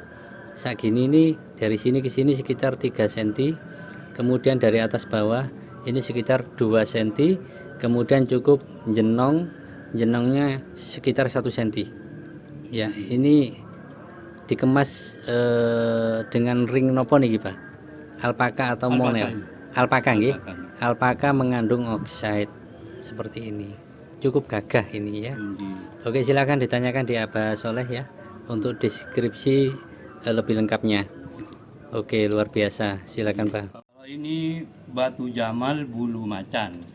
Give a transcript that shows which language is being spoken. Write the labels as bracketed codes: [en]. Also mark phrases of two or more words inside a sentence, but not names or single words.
[id] Saat gini ini dari sini ke sini sekitar 3 cm. Kemudian dari atas bawah ini sekitar 2 cm. Kemudian cukup jenongnya sekitar 1 cm. Ya, ini dikemas dengan ring nopo nih, Pak? Alpaka atau Alpaka. monel? Alpaka nggih. Alpaka. Alpaka mengandung oxide seperti ini. Cukup gagah ini ya. Nggih. Oke, silakan ditanyakan di Abah Soleh ya untuk deskripsi lebih lengkapnya. Oke, luar biasa. Silakan, Pak. Kalau ini batu Jamal bulu macan.